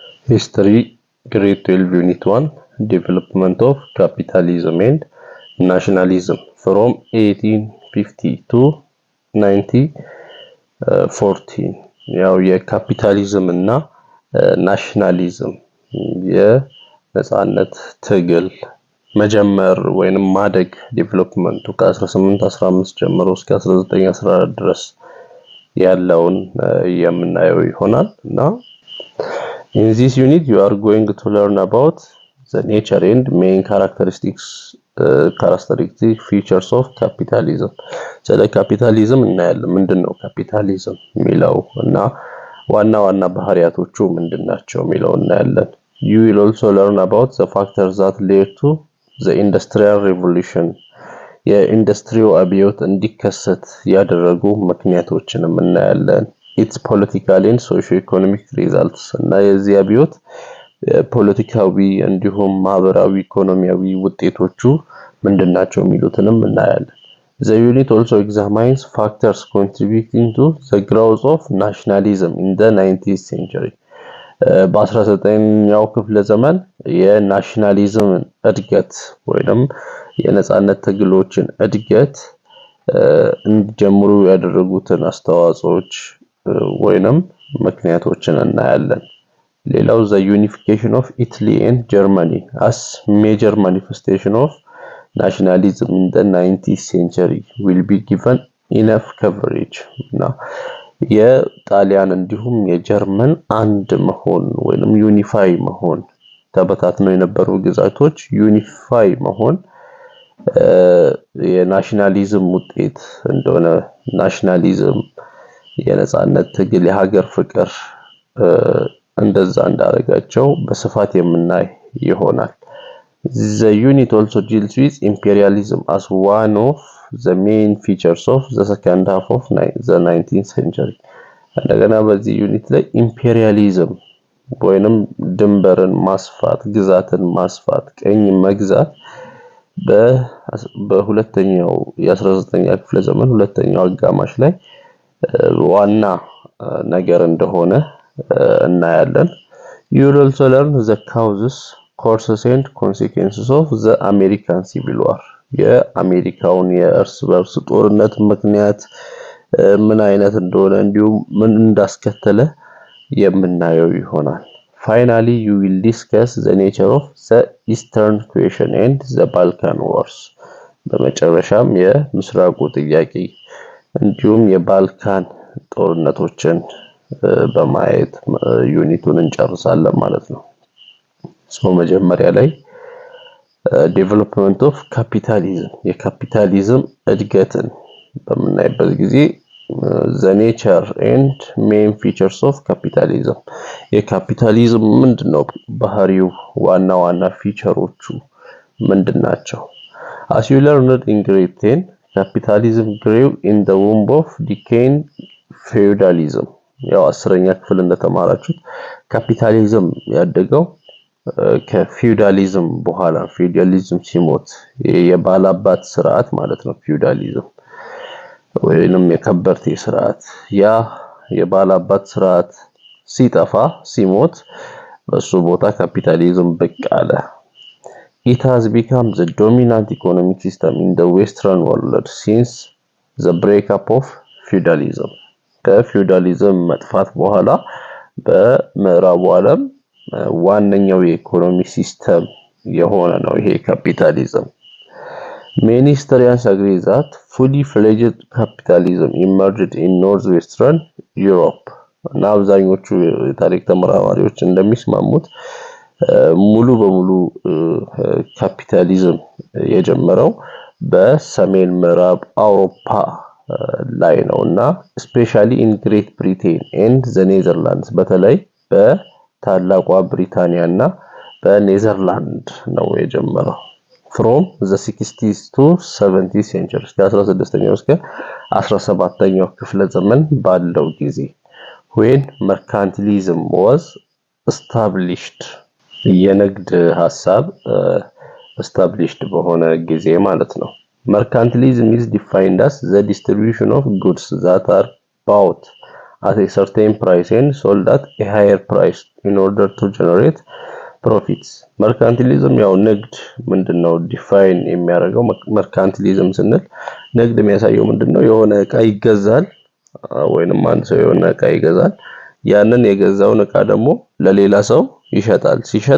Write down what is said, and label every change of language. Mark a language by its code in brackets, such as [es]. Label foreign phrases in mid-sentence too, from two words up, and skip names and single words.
[en] History, Grade 12, Unit 1, Development of Capitalism and Nationalism from 1850 to 1914 [am] ያው የካፒታሊዝም እና ናሽናሊዝም የነጻነት ትግል መጀመር ወይንም ማደግ ዴቨሎፕመንቱ ከ1815 ጀምሮ እስከ 1914 ድረስ ያለውን የምናየው ይሆናል እና [en] in this unit you are going to learn about the nature and main characteristic features of capitalism [am] ስለ ካፒታሊዝም እናያለን ምንድነው ካፒታሊዝም ሚለው እና ዋና ባህሪያቶቹ ምንድናቸው ሚለው እናያለን [en] you will also learn about the factors that led to the industrial revolution [am] የኢንዱስትሪው አብዮት እንዲከሰት ያደረጉ ምክንያቶችንም እናያለን [en] its political and socio-economic results [am] እና የዚህ አብዮት ፖለቲካዊ እንዲሁም ማህበራዊ ኢኮኖሚያዊ ውጤቶቹ ምንድናቸው ሚሉትንም እናያለን [en] The unit also examines factors contributing to the growth of nationalism in the 19th century [am] በ19ኛው ክፍለ ዘመን የናሽናሊዝም እድገት ወይንም የነጻነት ትግሎችን እድገት እንዲጀምሩ ያደረጉትን አስተዋጽኦች ወይንም ምክንያቶችን እናያለን ሌላው [en] the unification of Italy and Germany as major manifestation of nationalism in the 19th century will be given enough coverage now [am] የጣሊያን እንዲሁም የጀርመን አንድ መሆን ወይንም ዩኒፋይ መሆን ተበታትነው የነበሩ ግዛቶች ዩኒፋይ መሆን የናሽናሊዝም ውጤት እንደሆነ ናሽናሊዝም የነጻነት ትግል የሀገር ፍቅር እንደዛ እንዳረጋቸው በስፋት የምናይ ይሆናል [en] The unit also deals with imperialism as one of the main features of the second half of the 19th century. [am] እንደገና በዚህ ዩኒት ላይ ኢምፔሪያሊዝም ወይንም ድንበርን ማስፋት ግዛትን ማስፋት ቀኝ መግዛት በሁለተኛው የ19ኛ ክፍለ ዘመን ሁለተኛው አጋማሽ ላይ ዋና ነገር እንደሆነ እናያለን [en] You will also learn the causes and consequences of the [am] American Civil War የአሜሪካውን የእርስ በርስ ጦርነት ምክንያት ምን አይነት እንደሆነ እንዲሁም ምን እንዳስከተለ የምናየው ይሆናል [en] Finally you will discuss the nature of the Eastern Question and the Balkan Wars [am] በመጨረሻም የምስራቁ ጥያቄ እንዲሁም የባልካን ጦርነቶችን በማየት ዩኒቱን እንጨርሳለን ማለት ነው So መጀመሪያ ላይ [en] development of capitalism [am] የካፒታሊዝም እድገትን በመናይበት ጊዜ [en] the nature and main features of capitalism [am] የካፒታሊዝም ምንድነው ባህሪው ዋና ፊቸሮቹ ምንድናቸው [en] As you learned in grade 10 capitalism grew in the womb of decaying feudalism [am] ያው 10ኛ ክፍል እንደተማራችሁት ካፒታሊዝም ያደገው ከፊውዳሊዝም በኋላ ፊውዳሊዝም ሲሞት የባላባት ስርዓት ማለት ነው ፊውዳሊዝም ወይንም የከበርቴ ስርዓት ያ የባላባት ስርዓት ሲጠፋ ሲሞት በሱ ቦታ ካፒታሊዝም ብቅ አለ [en] It has become the dominant economic system in the western world since the breakup of feudalism [am] ከፊውዳሊዝም መጥፋት በኋላ በምዕራቡ ዓለም ዋነኛው የኢኮኖሚ ሲስተም የሆነ ነው ይሄ ካፒታሊዝም [en] Many historians agree that fully fledged capitalism emerged in northwestern Europe [am] እና አብዛኞቹ የታሪክ ተመራማሪዎች እንደሚስማሙት ሙሉ በሙሉ ካፒታሊዝም የጀመረው በሰሜን ምዕራብ አውሮፓ ላይ ነውና [en] especially in Great Britain and the Netherlands [am] በተለይ በታላቋ ብሪታንያና በኔዘርላንድ ነው የጀመረው [en] from the 60s to 70th century [am] ከ16ኛው እስከ 17ኛው ክፍለ ዘመን ባለው ጊዜ [en] when mercantilism was established [am] የንግድ ሐሳብ [en] established [am] በሆነ ጊዜ ማለት ነው [en] Mercantilism is defined as the distribution of goods that are bought at a certain price and sold at a higher price in order to generate profits. [am] mercantilism ያው ንግድ ምንድነው ዲፋይን የሚያደርገው mercantilism ስንል ንግድ የሚያሳየው ምንድነው የሆነ ዕቃ ይገዛል ወይንም አንድ ሰው የሆነ ዕቃ ይገዛል ያንን የገዛውን ዕቃ ደግሞ ለሌላ ሰው ይሸጣል ሲሸጥ